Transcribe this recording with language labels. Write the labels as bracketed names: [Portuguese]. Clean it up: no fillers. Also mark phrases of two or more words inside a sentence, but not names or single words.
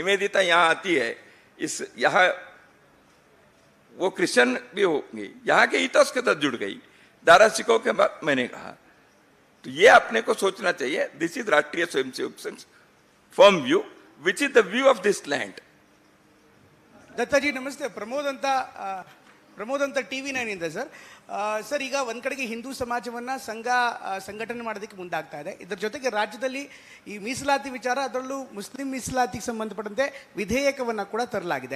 [Hindi] निवेदिता यहाँ आती है, इस यहाँ वो क्रिश्चियन भी होंगी, यहाँ के इतिहास के साथ जुड़ गई। दारा सिंह के बाद मैंने कहा, तो ये अपने को सोचना चाहिए। [English] this is राष्ट्रीय स्वयंसेवक संघ firm view, which is the view of this land. [Kannada] ದತ್ತಾಜಿ ನಮಸ್ತೆ. ಪ್ರಮೋದ್ ಅಂತ ಟಿವಿ 9 ಇಂದ ಸರ್. ಸರ್, ಈಗ ಒಂದು ಕಡೆಗೆ ಹಿಂದೂ ಸಮಾಜವನ್ನು ಸಂಘಟನೆ ಮಾಡೋದಕ್ಕೆ ಮುಂದಾಗ್ತಾ ಇದೆ. ಇದರ ಜೊತೆಗೆ ರಾಜ್ಯದಲ್ಲಿ ಈ ಮೀಸಲಾತಿ ವಿಚಾರ, ಅದರಲ್ಲೂ ಮುಸ್ಲಿಂ ಮೀಸಲಾತಿಗೆ ಸಂಬಂಧಪಟ್ಟಂತೆ ವಿಧೇಯಕವನ್ನು ಕೂಡ ತರಲಾಗಿದೆ.